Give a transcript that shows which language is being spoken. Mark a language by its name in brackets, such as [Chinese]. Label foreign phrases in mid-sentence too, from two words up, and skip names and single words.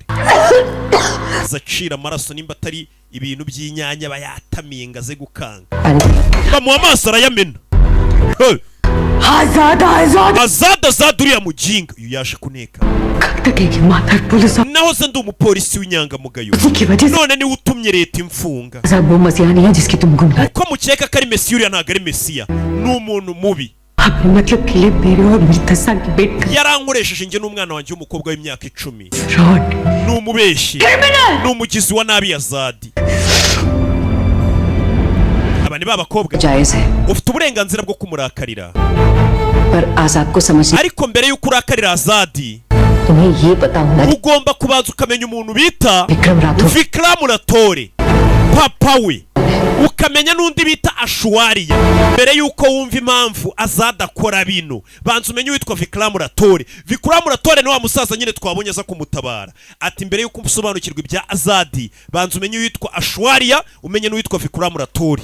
[Kinyarwanda] zacira amaraso nimba atari ibintu by'inyanya bayatamiye ngo aze gukanga. bamuha amaso arayamena. Azadi uriya mujinga uyu yaje kuneka. naho se ndi umupolisi w'inyangamugayo, none niwe utumye leta imfunga. [Hindi] वो मसीहा नहीं है जिसकी तुम गुनगान. [Kinyarwanda] uko mukeka ko ari Mesiya, uriya ntabwo ari Mesiya, ni umuntu mubi. [Hindi] अपने मतलब के लिए मेरे और मेरी 10 साल की बेट का [Kinyarwanda] yarankoresheje njye n'umwana wanjye w'umukobwa w'imyaka 10. [Hindi] फ्रॉड. [Kinyarwanda] ni umubeshyi, ni umugizi wa nabi Azadi. aba ni ba bakobwa [Hindi] जायज है [Kinyarwanda] ufite uburenganzira bwo kumurakarira, [Hindi] पर आजाद को समझ [Kinyarwanda] ariko mbere y'uko urakarira Azadi [Hindi] तुम्हें ये पता होना [Kinyarwanda] ugomba kubanza ukamenya umuntu bita विक्रम राठौर Vikram Ratore papa we, ukamenya n'undi bita Ashwariya. Mbere yuko wumva impamvu Azad akora bino, banza umenye witwa Vikram Ratore. Vikram Ratore ni wa musaza nyine twabonye aza kumutabara. Ati mbere yuko usobanukirwa ibya Azadi, banza umenye witwa Ashwariya, umenye n'uwitwa Vikram Ratore.